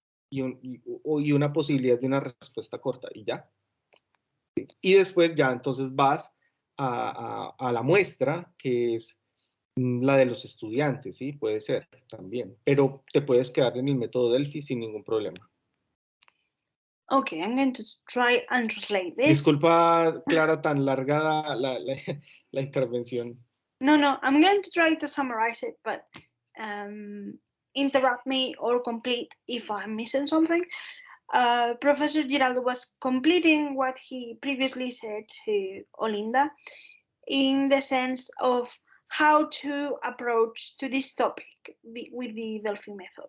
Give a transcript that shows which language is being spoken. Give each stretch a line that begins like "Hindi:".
Spanish: Y una posibilidad de una respuesta corta, y ya. Y después ya entonces vas a la muestra, que es la de los estudiantes, ¿sí? Puede ser también, pero te puedes quedar en el método Delphi sin ningún problema.
English: Okay, I'm going to try and translate this.
Spanish: Disculpa, Clara, tan larga la intervención.
English: No, I'm going to try to summarize it, but interrupt me or complete if I'm missing something. Professor Girarldo was completing what he previously said to Olinda in the sense of how to approach to this topic with the Delphi method.